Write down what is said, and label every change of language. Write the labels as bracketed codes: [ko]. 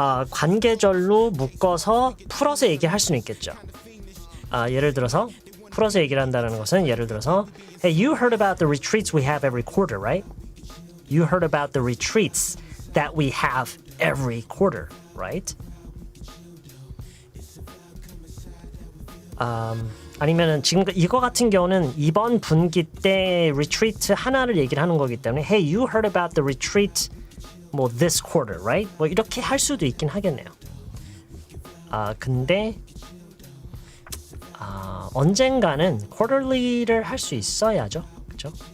[ko] 관계절로 묶어서 풀어서 얘기할 수는 있겠죠. 예를 들어서 풀어서 얘기를 한다는 것은 예를 들어서 [en] Hey, you heard about the retreats we have every quarter, right? You heard about the retreats that we have every quarter, right? [ko] 아니면은 지금 이거 같은 경우는 이번 분기 때 retreat 하나를 얘기를 하는 거기 때문에 [en] Hey, you heard about the retreat [ko] 뭐 [en] this quarter, right? [ko] 뭐 이렇게 할 수도 있긴 하겠네요. 근데 언젠가는 quarterly를 할 수 있어야죠, 그렇죠?